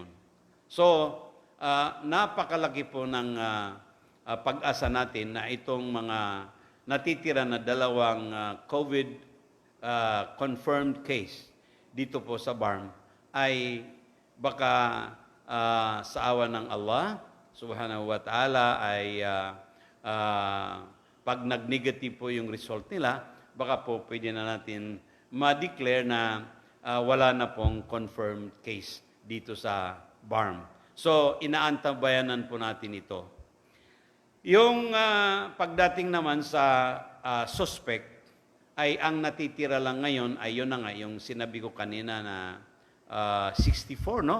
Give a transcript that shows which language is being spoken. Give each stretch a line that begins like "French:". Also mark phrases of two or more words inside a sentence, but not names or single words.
Filipino: So, napakalaki po ng pag-asa natin na itong mga natitira na 2 COVID
English: confirmed case
Filipino: dito po sa BARM ay baka sa awa ng Allah
Arabic: سبحانه وتعالى
Filipino: ay pag nag-negative po yung result nila, baka po pwede na natin ma-declare na wala na pong
English: confirmed case
Filipino: dito sa BARM. So, inaantabayanan po natin ito. Yung pagdating naman sa suspect, ay ang natitira lang ngayon ay yun na nga, yung sinabi ko kanina na 64, no?